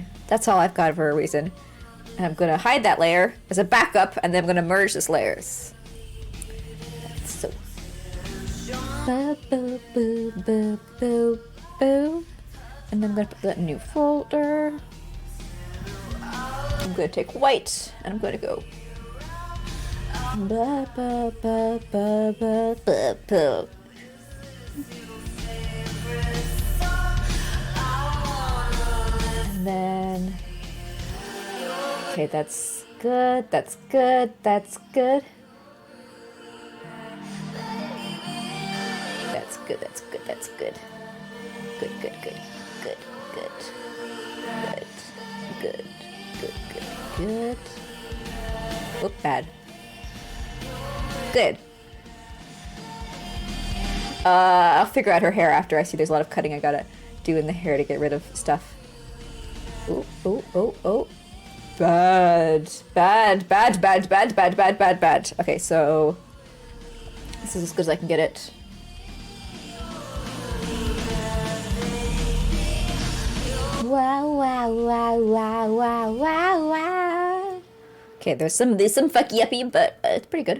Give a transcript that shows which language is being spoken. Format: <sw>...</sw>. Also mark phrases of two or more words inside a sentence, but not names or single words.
<en>That's all I've got for a reason. And I'm gonna hide that layer as a backup, and then I'm gonna merge these layers. So. Boo, boo, boo, boo, boo, boo. And then I'm gonna put that in a new folder. I'm gonna take white, and I'm gonna go. Ba, ba, ba, ba, ba, ba, ba. And then. Okay, that's good, that's good, that's good. That's good, that's good, that's good. Good, good, good, good, good. Good, good, good, good, good. Oop, bad. Good. I'll figure out her hair after. I see there's a lot of cutting I gotta do in the hair to get rid of stuff. Oh, oh, oh, oh. Bad. Bad, bad, bad, bad, bad, bad, bad, bad. Okay, so... this is as good as I can get it. Wow, wow, wow, wow, wow, wow, wow. Okay, there's some fucky uppy, but it's pretty good.</en>